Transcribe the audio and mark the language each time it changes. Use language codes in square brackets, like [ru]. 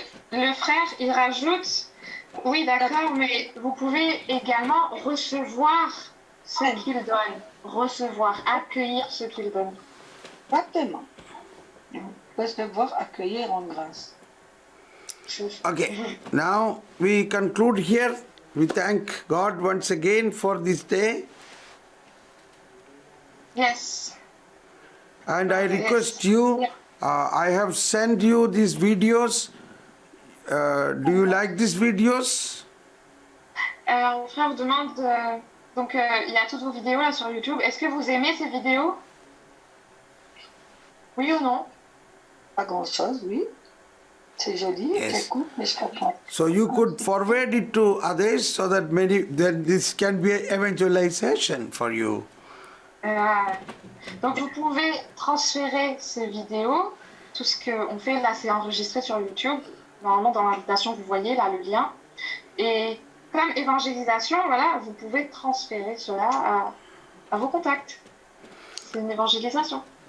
[fr] Le frère, il rajoute, oui d'accord, mais vous pouvez également recevoir ce qu'il donne. Recevoir, accueillir ce qu'il donne. Exactement. Recevoir, accueillir en grâce. [en] Okay, now we conclude here. We thank God once again for this day. Yes. And I request you, I have sent you these videos. Do you like these videos? [fr] Mon frère vous demande, donc il y a toutes vos vidéos là sur YouTube. Est-ce que vous aimez ces vidéos? Oui ou non? Pas grand-chose, oui. C'est joli, c'est cool, mais je comprends. [en] So you could forward it to others so that then this can be an evangelization for you. [fr] Donc vous pouvez transférer ces vidéos. Tout ce qu'on fait là, c'est enregistré sur YouTube. Normalement, dans l'invitation, vous voyez là le lien. Et comme évangélisation, voilà, vous pouvez transférer cela à vos contacts. C'est une évangélisation.